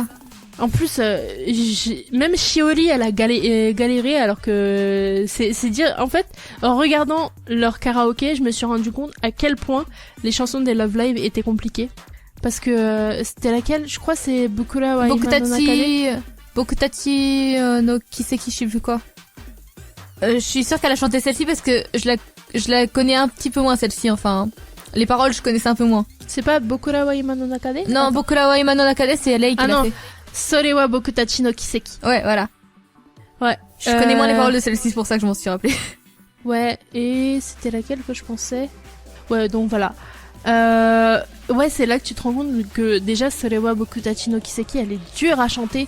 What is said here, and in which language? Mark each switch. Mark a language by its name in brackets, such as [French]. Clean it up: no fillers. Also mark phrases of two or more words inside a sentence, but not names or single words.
[French] En plus, même Shiori elle a galéré alors que c'est dire, en fait, en regardant leur karaoké, je me suis rendu compte à quel point les chansons des Love Live étaient compliquées. Parce que c'était laquelle? Je crois c'est Bukura wa Ima no Nakade. Bokutachi no Kiseki, je sais plus quoi. Je suis sûre qu'elle a chanté celle-ci parce que je la connais un petit peu moins celle-ci, enfin. Les paroles, je connaissais un peu moins. C'est pas Bokura wa Ima no Nakade? Non, Attends. Bokura wa Ima no Nakade, c'est Lei qui l'a fait. Sore wa Bokutachi no Kiseki. Ouais, voilà. Ouais. Je connais moins les paroles de celle-ci, c'est pour ça que je m'en suis rappelé. Ouais, et c'était laquelle que je pensais? Ouais, donc voilà. Ouais, c'est là que tu te rends compte que déjà Sorewa Bokutachi no Kiseki, elle est dure à chanter.